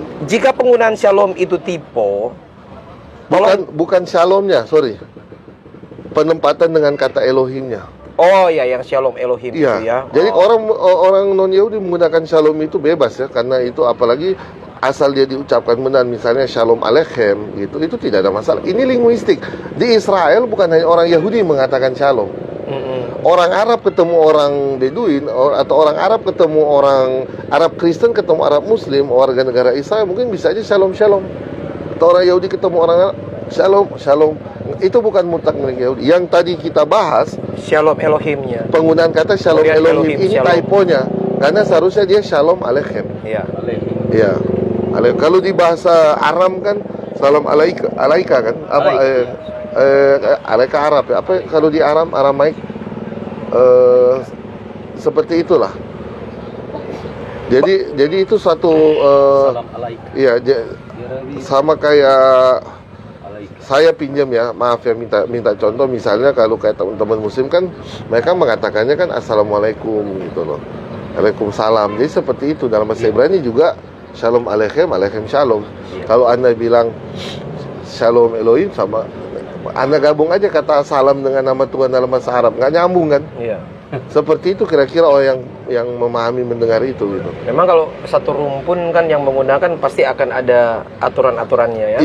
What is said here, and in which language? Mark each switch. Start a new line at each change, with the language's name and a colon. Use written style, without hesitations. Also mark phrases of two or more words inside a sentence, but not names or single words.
Indonesian: Jika penggunaan shalom itu typo, bukan shalomnya, sorry. Penempatan dengan kata Elohimnya. Oh ya, yang
Hebrew: שלום אלוהים
Indonesian: itu ya. Jadi orang non Yahudi menggunakan shalom itu bebas ya, karena itu apalagi asal dia diucapkan benar, misalnya
Hebrew: שלום עליכם
Indonesian: gitu, itu tidak ada masalah. Ini linguistik. Di Israel bukan hanya orang Yahudi mengatakan shalom. Orang Arab ketemu orang Beduin, atau orang Arab ketemu orang Arab Kristen ketemu Arab Muslim, warga negara Israel, mungkin bisa aja shalom. Atau orang Yahudi ketemu orang Arab, shalom. Itu bukan mutlak milik Yahudi. Yang tadi kita bahas,
Hebrew: שלום אלוהים.
Indonesian: Penggunaan kata
Hebrew: שלום אלוהים
Indonesian: ini typonya, karena seharusnya dia
Hebrew: שלום עליכם.
Indonesian: Iya. Kalau di bahasa Aram kan
Arabic: سلام عليك
Indonesian: kan, apa alaika Arab ya, apa kalau di Aramaik seperti itulah. Jadi itu suatu
Arabic: سلام عليك.
Indonesian: Iya, sama kayak saya pinjam ya, maaf ya, minta contoh, misalnya kalau kayak teman-teman muslim kan mereka mengatakannya kan assalamualaikum gitu loh, waalaikumsalam. Jadi seperti itu dalam bahasa Ibrani juga
Hebrew: שלום עליכם שלום.
Indonesian: Kalau Anda bilang
Hebrew: שלום אלוהים,
Indonesian: sama Anda gabung aja kata salam dengan nama Tuhan dalam bahasa Arab, nggak nyambung kan? Iya. Seperti itu kira-kira orang yang memahami mendengar itu gitu. Memang kalau satu rumpun kan yang menggunakan pasti akan ada aturan-aturannya ya.